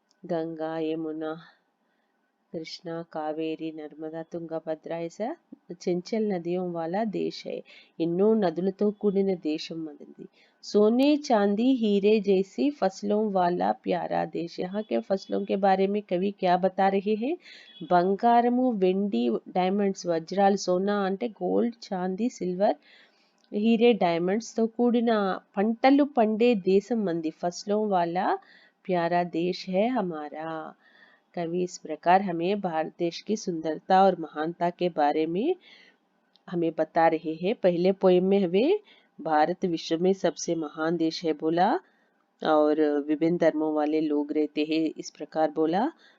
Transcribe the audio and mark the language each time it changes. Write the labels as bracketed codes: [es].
[hi] गंगा, यमुना, कृष्णा, कावेरी, नर्मदा, तुंगभद्रा, ऐसा चंचल नदियों वाला देश है। [te] ఎన్నో నదులతో కూడిన దేశం మనది। [hi] सोने चांदी हीरे जैसी फसलों वाला प्यारा देश, यहाँ के फसलों के बारे में कवि क्या बता रहे हैं? [te] బంగారము, వెండి, డైమండ్స్, వజ్రాలు, సోనా అంటే గోల్డ్, చాందీ, సిల్వర్, [hi] हीरे डायमंड्स तो [te] కూడిన పంటలు పండే దేశం మంది। [hi] फसलों वाला प्यारा देश है हमारा। कवि इस प्रकार हमें भारत देश की सुंदरता और महानता के बारे में हमें बता रहे हैं। पहले पोएम में हमें भारत विश्व में सबसे महान देश है बोला, और विभिन्न धर्मों वाले लोग रहते हैं, इस प्रकार बोला।